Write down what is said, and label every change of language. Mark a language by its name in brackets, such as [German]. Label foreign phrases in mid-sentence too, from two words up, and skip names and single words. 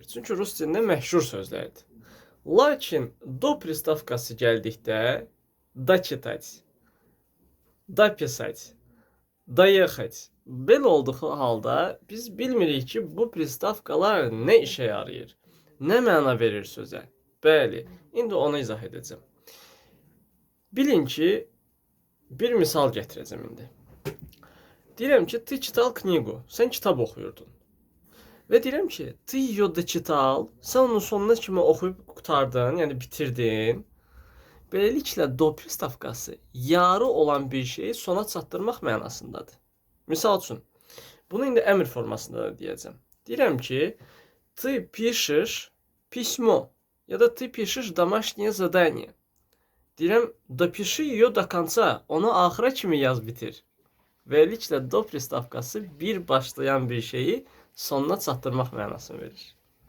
[Azerbaijani] Çünki rus dilində məşhur sözlərdir. Lakin do pristavkası gəldikdə [Russian] да читать, да писать, да ехать [Azerbaijani] belə olduğu halda biz bilmirik ki, bu pristavkalar nə işə yarayır, nə məna verir sözə. Bəli, indi onu izah edəcəm. Bilin ki, bir misal gətirəcəm indi. Deyirəm ki, [Russian] ты читал книгу, [Azerbaijani] sən kitab oxuyurdun. Və deyirəm ki, [Russian] ты ее дочитал, [Azerbaijani] sən onun sonuna kimi oxuyub qurtardın, yəni bitirdin. Beləliklə, do pristavkası yarı olan bir şeyi sona çatdırmaq mənasındadır. Misal üçün, bunu indi əmr formasında da deyəcəm. Deyirəm ki, [Russian] ты пишешь письмо, [Azerbaijani] ya da [Russian] ты пишешь домашнее задание. Deyirəm, допиши ее до конца, [Azerbaijani] onu axıra kimi yaz bitir. Beləliklə, do pristavkası bir başlayan bir şeyi sonuna çatdırmaq mənasını verir.